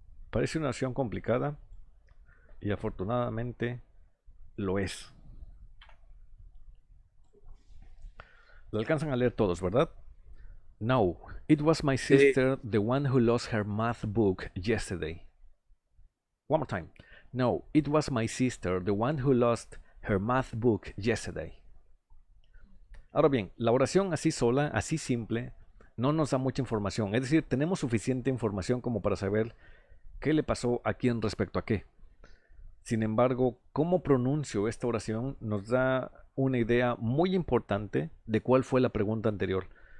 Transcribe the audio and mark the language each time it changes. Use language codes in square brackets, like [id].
[es] Parece una oración complicada y afortunadamente lo es. Lo alcanzan a leer todos, ¿verdad? [en] No, it was my sister, the one who lost her math book yesterday. One more time. No, it was my sister, the one who lost her math book yesterday. [es] Ahora bien, la oración así sola, así simple, no nos da mucha información. Es decir, tenemos suficiente información como para saber qué le pasó a quién respecto a qué. Sin embargo, cómo pronuncio esta oración nos da una idea muy importante de cuál fue la pregunta anterior.